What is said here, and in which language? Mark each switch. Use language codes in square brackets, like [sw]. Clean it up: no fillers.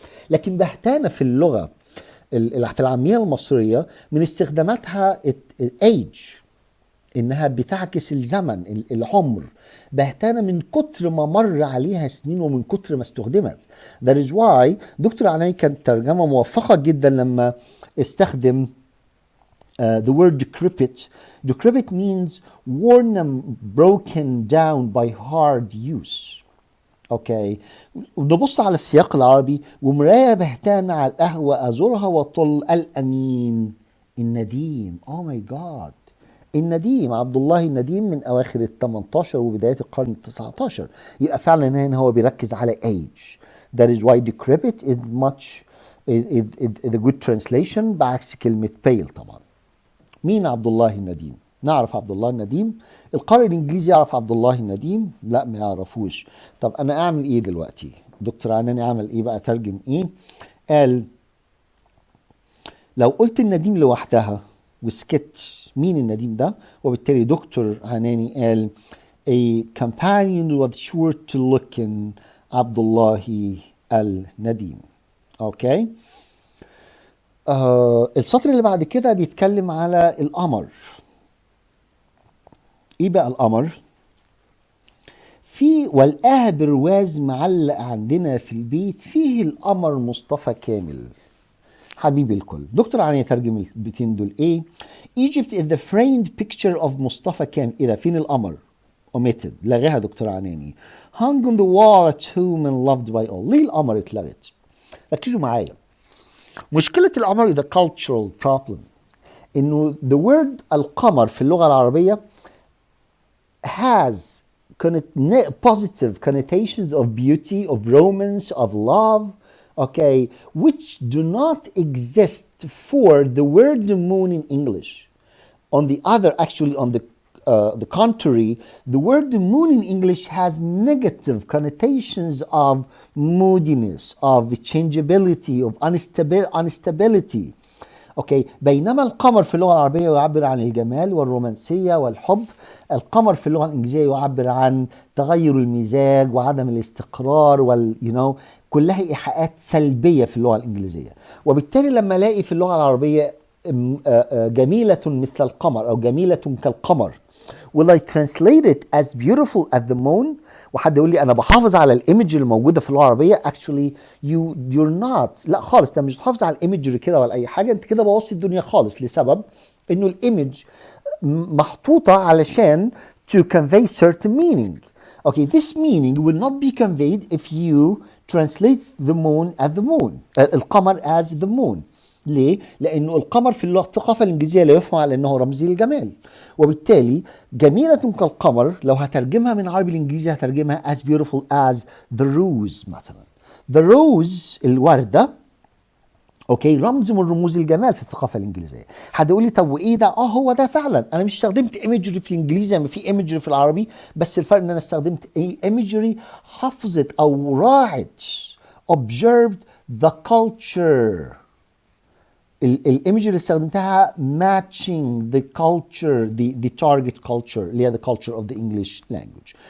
[ar] لكن بهتانه في اللغه في العاميه المصريه من استخداماتها الايج، انها بتعكس الزمن العمر. بهتانه من كتر ما مر عليها سنين ومن كتر ما استخدمت. [en] That is why [ar] دكتور عناي كانت ترجمه موفقه جدا لما استخدم [en] the word decrepit. Decrepit means worn and broken down by hard use. [ar] اوكي، ونبص على السياق العربي: ومرايه بهتانه على القهوه ازورها وطل الامين النديم. اوه ماي جاد، النديم عبد الله النديم من اواخر ال 18 وبدايه القرن ال 19. يبقى فعلا هنا هو بيركز على age. [en] That is why decrepit is much is a good translation [ar] بعكس كلمه [en] pale. [ar] طبعا مين عبد الله النديم؟ نعرف عبد الله النديم. القارئ الانجليزي يعرف عبد الله النديم؟ لا ما يعرفوش. طب انا اعمل ايه دلوقتي؟ دكتور عناني اعمل ايه بقى؟ ترجم ايه؟ قال لو قلت النديم لوحدها وسكت مين النديم ده؟ وبالتالي دكتور عناني قال [en] a companion was sure to look in [ar] عبد الله النديم. اوكي. السطر اللي بعد كده بيتكلم على القمر. ايه بقى القمر؟ في والقاه برواز معلق عندنا في البيت فيه القمر مصطفى كامل. حبيبي الكل، دكتور عني يترجم البيتين دول ايه؟ [en] Egypt is the framed picture of [ar] مصطفى كامل. ايه ده؟ فين القمر؟ omitted، لغاها دكتور عناني. [en] hung on the wall at home and loved by all. [ar] ليه القمر اتلغت؟ ركزوا معايا. مشكلة القمر ده [en] cultural problem. انه the word القمر [ar] في اللغة العربية [en] has positive connotations of beauty, of romance, of love, okay, which do not exist for the word moon in English. On the other, actually on the contrary, the word moon in English has negative connotations of moodiness, of changeability, of instability. [ar] اوكي، بينما القمر في اللغه العربيه يعبر عن الجمال والرومانسيه والحب. القمر في اللغه الانجليزيه يعبر عن تغير المزاج وعدم الاستقرار كلها ايحاءات سلبيه في اللغه الانجليزيه. وبالتالي لما الاقي في اللغه العربيه جميله مثل القمر او جميله كالقمر، [en] will I translate it as beautiful as the moon؟ [ar] وحد يقول لي انا بحافظ على الايمج اللي موجوده في اللغه العربيه. [en] actually you're not. [ar] لا خالص، انت مش بتحافظ على الايمج كده ولا اي حاجه، انت كده بوظت الدنيا خالص، لسبب انه الايمج محطوطه علشان [en] to convey certain meaning. Okay, this meaning will not be conveyed if you translate the moon as the moon. القمر as the moon. [ar] ليه؟ لأنه القمر في الثقافة الإنجليزية لا يفهم على أنه رمز الجمال، وبالتالي جميلة كالقمر لو هترجمها من عربي الإنجليزي هترجمها [en] as beautiful as the rose [ar] مثلا. [en] the rose [ar] الوردة اوكي رمز من رموز الجمال في الثقافه الانجليزيه. حد يقول لي طب وايه ده؟ هو ده فعلا. انا مش استخدمت ايمجري في الانجليزي ما في ايمجري في العربي، بس الفرق ان انا استخدمت ايمجري حفظت او راعت [en] observed the culture. [ar] الايمج اللي استخدمتها [en] matching the culture the target culture [ar] اللي هي [en] the culture of the English language.